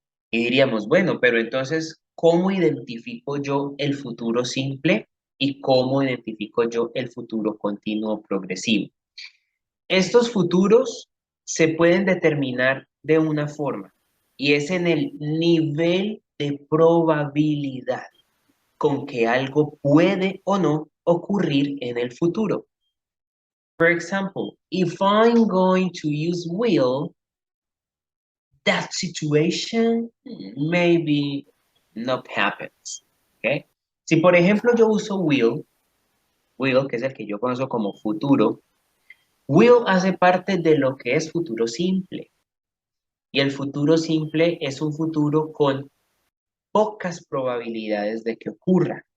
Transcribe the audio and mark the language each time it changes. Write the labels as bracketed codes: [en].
[es] Y diríamos, bueno, pero entonces, ¿cómo identifico yo el futuro simple y cómo identifico yo el futuro continuo progresivo? Estos futuros se pueden determinar de una forma y es en el nivel de probabilidad con que algo puede o no ocurrir en el futuro. [en] For example, if I'm going to use will, that situation maybe not happens. ¿Okay? [es] Si por ejemplo yo uso will, que es el que yo conozco como futuro, will hace parte de lo que es futuro simple. Y el futuro simple es un futuro con pocas probabilidades de que ocurra.